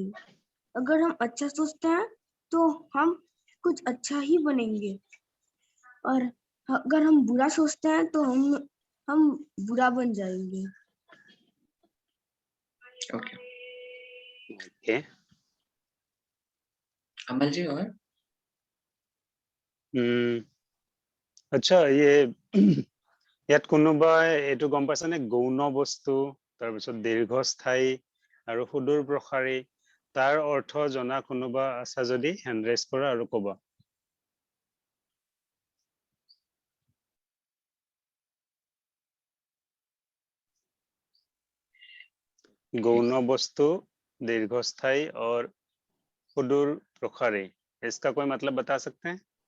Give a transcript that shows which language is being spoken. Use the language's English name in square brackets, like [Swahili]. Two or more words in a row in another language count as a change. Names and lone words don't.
[Hindi] अगर हम अच्छा सोचते हैं तो हम कुछ अच्छा ही बनेंगे, और अगर हम बुरा सोचते हैं तो हम बुरा बन जाएंगे। ओके ओके अमल जी और [Assamese] আচ্ছা ইয়াত কোনোবাই এইটো গম পাইছানে গৌণ বস্তু তাৰপিছত দীৰ্ঘস্থায়ী আৰু সুদূৰ প্ৰসাৰী তাৰ অৰ্থ জনা কোনোবা আছে যদি [English] hand raise [Assamese] কৰা আৰু ক'বা [Hindi] गौण वस्तु दीर्घस्थायी और सुदूर प्रसारी इसका कोई मतलब बता सकते हैं